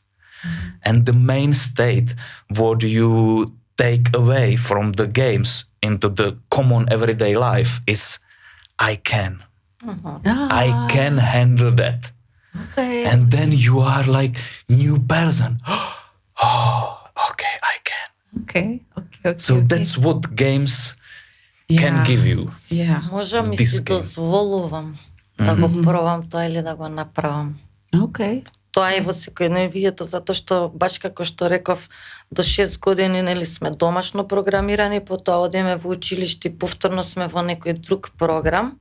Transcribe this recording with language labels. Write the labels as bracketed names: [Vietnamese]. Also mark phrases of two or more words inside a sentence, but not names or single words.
[English] And the main state what you take away from the games into the common everyday life is I can. I can handle that. Okay. And then you are like new person. Oh, okay, I can. Okay. So that's what games can give you. [Macedonian] Можам и [English] This [Macedonian] си [English] game. [Macedonian] дозволувам да го пробам тоа или да го направам. [English] Okay. [Macedonian] Тоа е во секојдневието, затоа што баш како што реков, до 6 години нели сме домашно програмирани, потоа одиме во училиште и повторно сме во некој друг програм.